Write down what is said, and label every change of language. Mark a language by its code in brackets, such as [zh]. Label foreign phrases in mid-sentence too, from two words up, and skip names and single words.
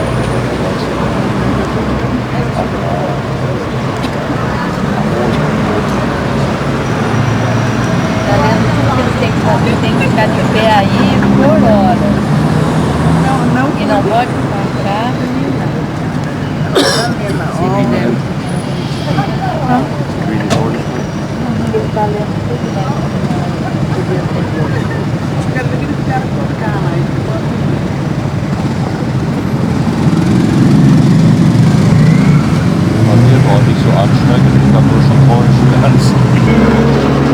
[pt] Tem que ficar de pé aí por hora. E não pode comprar nem nada. Se fizer. [de] Hier war nicht so anstrengend, ich habe nur schon vorhin schmerzen.